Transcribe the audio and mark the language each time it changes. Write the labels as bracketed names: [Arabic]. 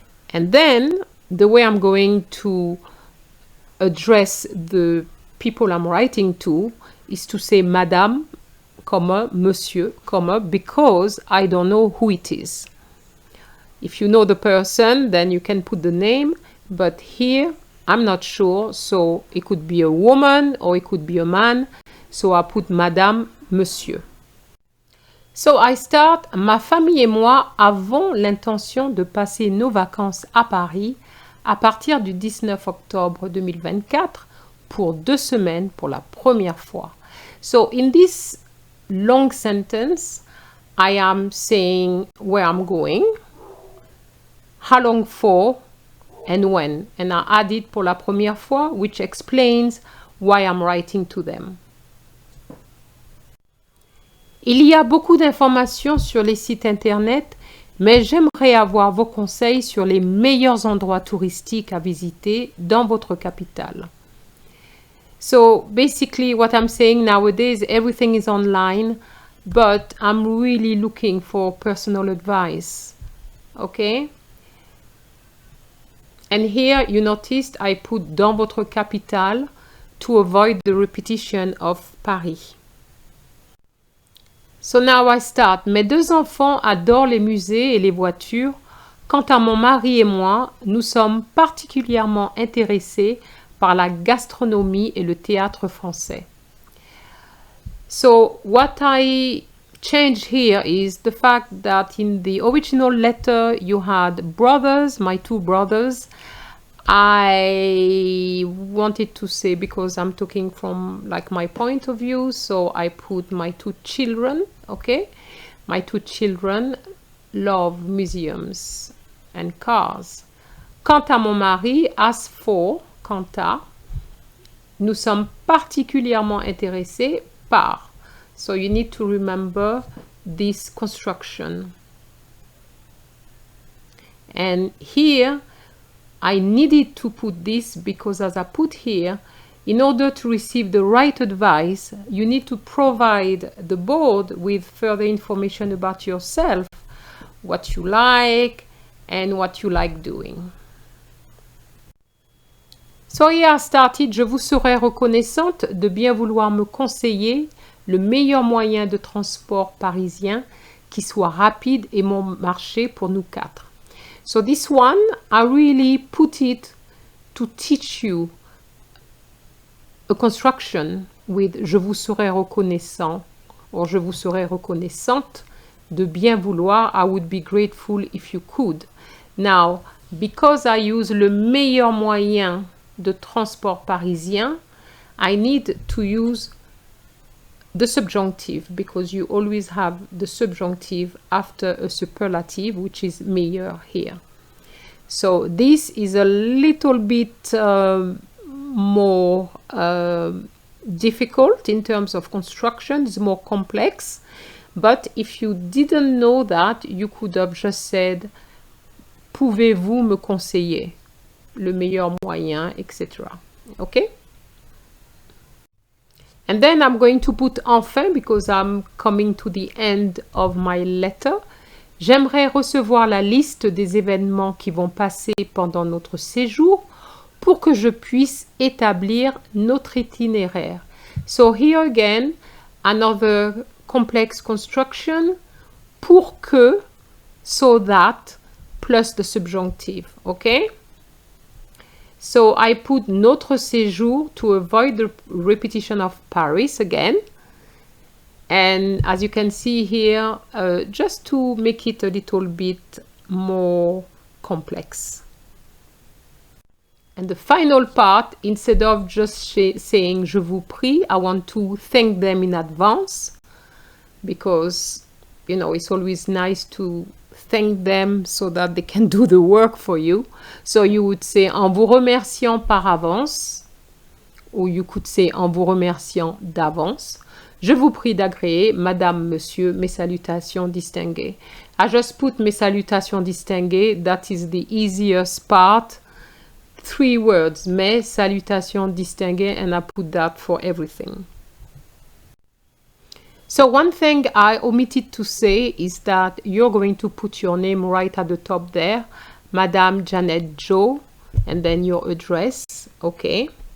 [English] And then the way I'm going to address the people I'm writing to is to say Madame, comma, Monsieur, comma, because I don't know who it is. If you know the person, then you can put the name, but here I'm not sure, so it could be a woman or it could be a man, so I put Madame, Monsieur. [French] So I start, ma famille et moi avons l'intention de passer nos vacances à Paris à partir du 19 octobre 2024 pour 2 semaines pour la première fois. [English] So in this long sentence, I am saying where I'm going, how long for, and when. And I add it [French] pour la première fois, [English] which explains why I'm writing to them. [French] Il y a beaucoup d'informations sur les sites internet, mais j'aimerais avoir vos conseils sur les meilleurs endroits touristiques à visiter dans votre capitale. [English] So basically what I'm saying nowadays, everything is online, but I'm really looking for personal advice. Okay? And here you noticed I put [French] dans votre capitale [English] to avoid the repetition of Paris. So now I start. [French] Mes 2 enfants adorent les musées et les voitures. Quant à mon mari et moi, nous sommes particulièrement intéressés par la gastronomie et le théâtre français. [English] So what I changed here is the fact that in the original letter you had brothers, my 2 brothers. I wanted to say, because I'm talking from like my point of view, so I put my 2 children, okay? My 2 children love museums and cars. [French] Quant à mon mari, [English] as for, [French] quant à, nous sommes particulièrement intéressés par. [English] So you need to remember this construction. And here, I needed to put this because as I put here, in order to receive the right advice, you need to provide the board with further information about yourself, what you like, and what you like doing. So here I started. [French] Je vous serais reconnaissante de bien vouloir me conseiller le meilleur moyen de transport parisien qui soit rapide et bon marché pour nous 4. [English] So this one, I really put it to teach you a construction [French] with je vous serais reconnaissant or je vous serais reconnaissante de bien vouloir. [English] I would be grateful if you could. Now, because I use [French] le meilleur moyen de transport parisien, [English] I need to use the subjunctive because you always have the subjunctive after a superlative, which is meilleur here. So this is a little bit more difficult in terms of construction. It's more complex. But if you didn't know that, you could have just said, [French] pouvez-vous me conseiller le meilleur moyen, etc. [English] Okay? And then I'm going to put enfin because I'm coming to the end of my letter. [French] J'aimerais recevoir la liste des événements qui vont passer pendant notre séjour pour que je puisse établir notre itinéraire. [English] So here again, another complex construction, [French] pour que, [English] so that, plus the subjunctive, okay? So I put [French] notre séjour [English] to avoid the repetition of Paris again. And as you can see here, just to make it a little bit more complex. And the final part, instead of just saying [French] je vous prie, [English] I want to thank them in advance because, you know, it's always nice to thank them so that they can do the work for you. So you would say [French] en vous remerciant par avance, [English] or you could say [French] en vous remerciant d'avance. Je vous prie d'agréer, Madame, Monsieur, mes salutations distinguées. [English] I just put [French] mes salutations distinguées. [English] That is the easiest part. 3 words, [French] mes salutations distinguées, [English] and I put that for everything. So one thing I omitted to say is that you're going to put your name right at the top there, Madame Janet Joe, and then your address, okay.